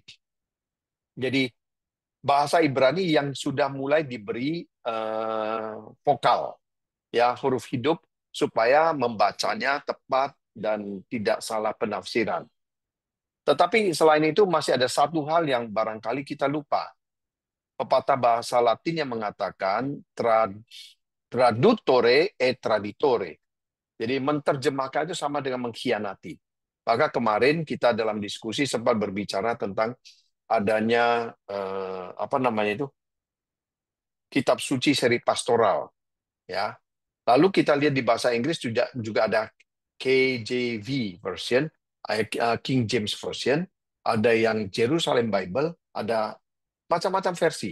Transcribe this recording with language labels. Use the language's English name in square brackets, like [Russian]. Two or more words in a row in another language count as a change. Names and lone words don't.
[Indonesian] Jadi bahasa Ibrani yang sudah mulai diberi vokal, ya huruf hidup supaya membacanya tepat dan tidak salah penafsiran. Tetapi selain itu masih ada satu hal yang barangkali kita lupa. Pepatah bahasa Latin yang mengatakan [Italian] tradutore et traditore. [Indonesian] Jadi menerjemahkan itu sama dengan mengkhianati. Maka kemarin kita dalam diskusi sempat berbicara tentang adanya apa namanya itu kitab suci seri pastoral, ya. Lalu kita lihat di bahasa Inggris juga ada [English] KJV version, [Indonesian] King James version, ada yang Jerusalem Bible, ada macam-macam versi.